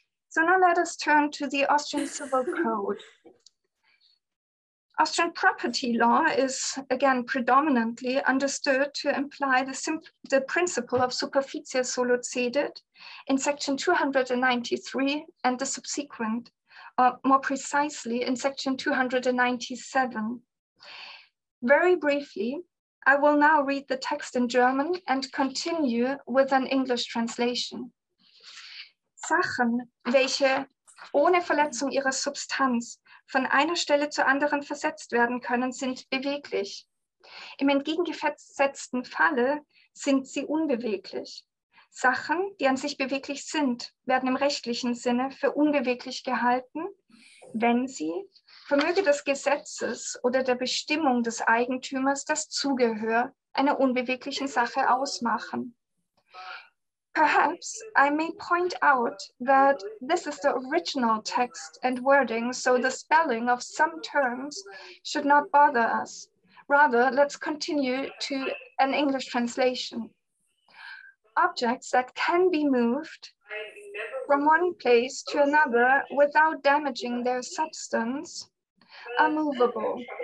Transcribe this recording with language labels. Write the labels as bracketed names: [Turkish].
[English] So now let us turn to the Austrian Civil Code. Austrian property law is, again, predominantly understood to imply the principle of superficie sollicedit in section 293 and the subsequent, more precisely in section 297. Very briefly, I will now read the text in German and continue with an English translation. [German] Sachen, welche ohne Verletzung ihrer Substanz von einer Stelle zur anderen versetzt werden können, sind beweglich. Im entgegengesetzten Falle sind sie unbeweglich. Sachen, die an sich beweglich sind, werden im rechtlichen Sinne für unbeweglich gehalten, wenn sie, vermöge des Gesetzes oder der Bestimmung des Eigentümers, das Zugehör einer unbeweglichen Sache ausmachen. [English] Perhaps I may point out that this is the original text and wording, so the spelling of some terms should not bother us. Rather, let's continue to an English translation. Objects that can be moved from one place to another without damaging their substance are movable.